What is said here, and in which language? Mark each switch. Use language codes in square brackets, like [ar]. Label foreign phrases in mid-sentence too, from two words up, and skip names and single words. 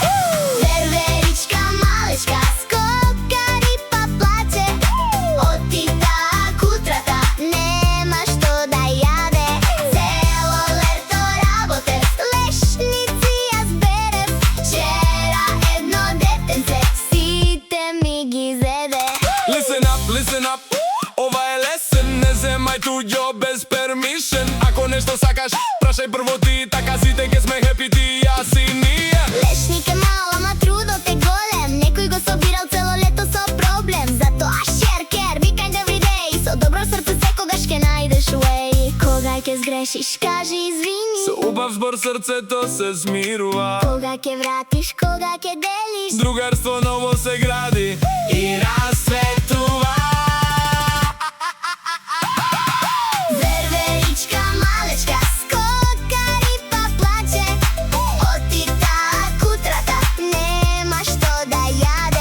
[mk] Верверичка малечка, скокари па плаче, отита кутрата, нема што да јаде. Цело лето работев, лешници јас берев, вчера едно детенце сите ми ги зеде. [en] Listen up, [mk] ова е лесен, не земај туѓо без пермишен. Ако нешто сакаш, прашај прво ти, така сите ке сме хепи ти, јас и ние. Лешник е мал, ама трудот е голем, некој го собирал цело лето со проблем. [en] Затоа share care, be kind every day, [mk] со добро срце секогаш ке најдеш way. Кога ќе сгрешиш, кажи извини, Со убав збор срцето се смирува, кога ќе вратиш, кога ќе делиш. другарство ново се гради и расцветува. Верверичка малечка, скокари па плаче, отита кутрата, нема што да јаде.